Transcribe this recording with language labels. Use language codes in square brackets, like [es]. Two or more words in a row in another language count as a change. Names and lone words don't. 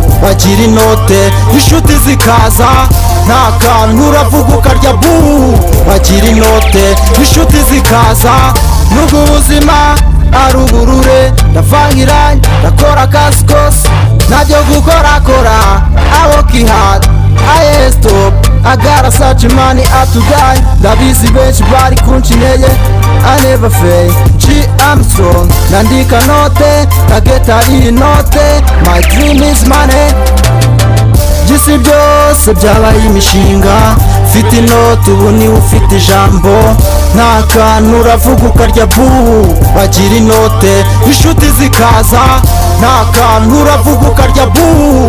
[rw] Bagira inote inshuti zikaza, nta kantu uravuga ukarya buu. Bagira inote inshuti zikaza. Nubwo ubuzima ari uburure ndavangiranye ndakora akazi kose ntabyo gukorakora. [en] I work hard, I stop, I gotta search money up to die. [rw] Ndabizi benshi bari kunca intege, [en] I never fail, I'm strong. [rw] Nandika note, target ari inote, [en] my dream is money. [rw] By'isi byose byabaye imishinga. Mfite inoti ubu niwe ufite ijambo, nta kantu uravuga ukarya buu. Bagira inote inshuti zikaza, nta kantu uravuga ukarya buu.